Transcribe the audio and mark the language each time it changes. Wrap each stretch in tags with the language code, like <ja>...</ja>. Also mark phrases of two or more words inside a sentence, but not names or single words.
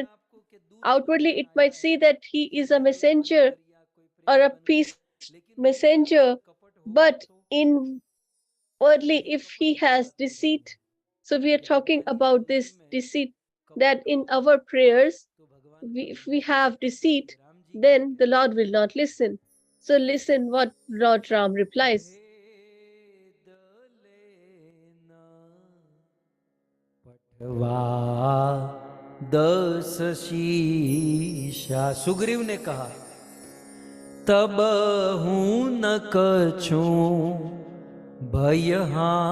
<en>Outwardly, it might see that he is a messenger or a peace messenger, but inwardly, if he has deceit, so we are talking about this deceit that in our prayers, if we have deceit, then the Lord will not listen. So listen what Lord Ram replies.</en> <awa>दस शीशा सुग्रीव ने कहा तब हूं न कछू भयहा</awa>